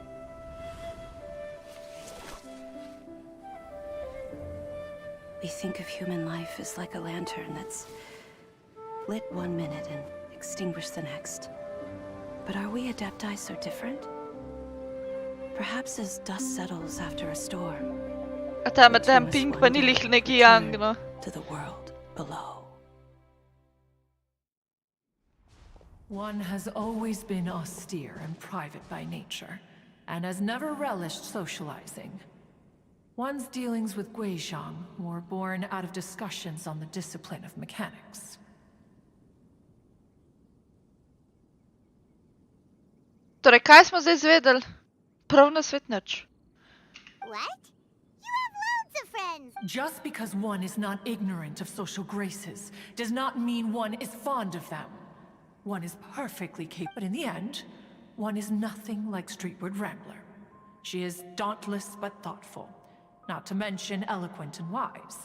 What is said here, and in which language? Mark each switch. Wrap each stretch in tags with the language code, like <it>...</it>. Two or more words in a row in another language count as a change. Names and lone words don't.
<en>We think of human life as like a lantern that's lit one minute and extinguished the next. But are we Adepti so different? Perhaps as dust settles after a storm,</en> <sl>A ta med tem pink pa ni lih neki yang, no.</sl> <en>to the world below. One has always been austere and private by nature, and has never relished socializing. One's dealings with Guizhong were born out of discussions on the discipline of mechanics.</en> <sl>Torej, kaj smo zdaj izvedeli? Prav na svet nič.</sl> <en>What? You have loads of friends! Just because one is not ignorant of social graces does not mean one is fond of them. One is perfectly capable, but in the end, one is nothing like Streetward Rambler. She is dauntless but thoughtful, not to mention eloquent and wise.</en>